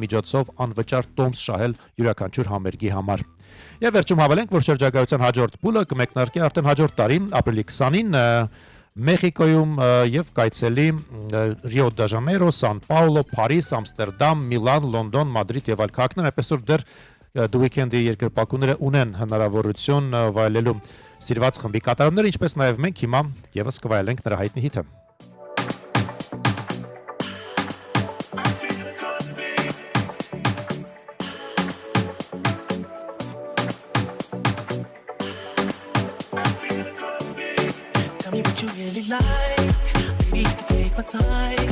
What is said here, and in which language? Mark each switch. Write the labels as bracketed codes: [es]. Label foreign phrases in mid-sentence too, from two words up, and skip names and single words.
[hy] միջոցով անվճար տոմս շահել յուրաքանչյուր համերգի համար։ Եվ վերջում հավելենք, որ շրջագայության հաջորդ փուլը կմեկնարկի արդեն հաջորդ տարի ապրիլի 20-ին Մեխիկոյում եւ կայցելի Ռիո դե Ժանեյրո, Սան Պաուլո, Փարիզ, Ամստերդամ, Միլան, Լոնդոն, Մադրիդ եւ այլ քաղաքներ, այնպես որ դեռ The Weeknd-ի երկրպագուները ունեն հնարավորություն վայելելու սիրված խմբի կատարումները, ինչպես նաեւ մենք հիմա եւս կվայելենք նրա հայտնի հիթը։ [en] What you really like, maybe you can take my time.